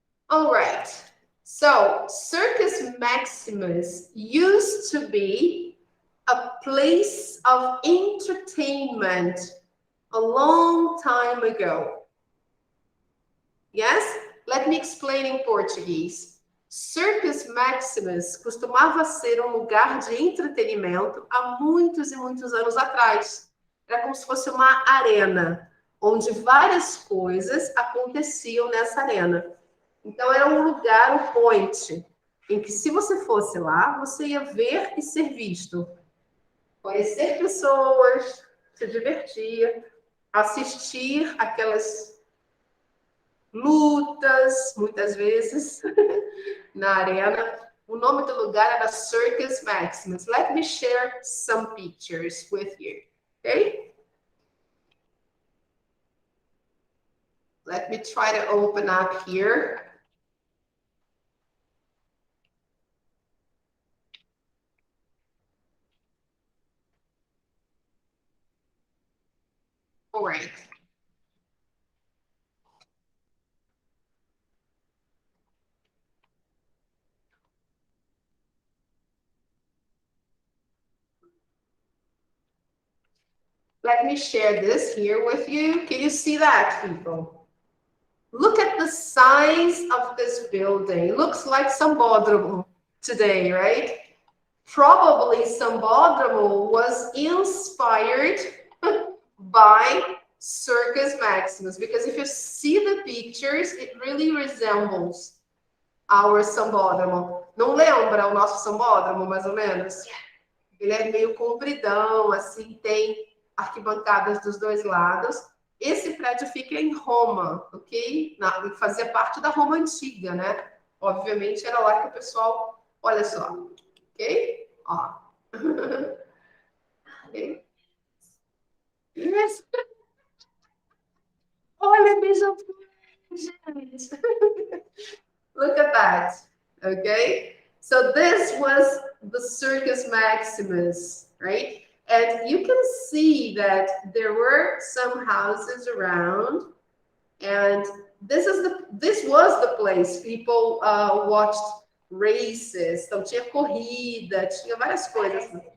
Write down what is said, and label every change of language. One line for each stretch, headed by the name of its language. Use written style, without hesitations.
English: All right. So circus maximus used to be a place of entertainment a long time ago. Yes? Let me explain in Portuguese.
Portuguese: Circus Maximus costumava ser um lugar de entretenimento há muitos e muitos anos atrás. Era como se fosse uma arena, onde várias coisas aconteciam nessa arena. Então, era um lugar, um point, em que se você fosse lá, você ia ver e ser visto. Conhecer pessoas, se divertir, assistir aquelas lutas, muitas vezes, na arena. O nome do lugar era Circus Maximus.
English: Let me share some pictures with you, okay? Let me try to open up here. All right. Let me share this here with you. Can you see that, people? Look at the size of this building. It looks like Sambódromo today, right? Probably Sambódromo was inspired by Circus Maximus, because if you see the pictures, it really resembles our Sambódromo.
Portuguese: Não lembra o nosso Sambódromo, mais ou menos? Ele é meio compridão, assim, tem arquibancadas dos dois lados. Esse prédio fica em Roma, ok? Fazia parte da Roma antiga, né? Obviamente era lá que o pessoal, olha só, ok? Ó.
English: Okay. Yes.
Portuguese: Olha, beija, gente.
English: Look at that, okay? So this was the Circus Maximus, right? And you can see that there were some houses around, and this was the place people watched races.
Portuguese: Então tinha corrida, tinha várias coisas.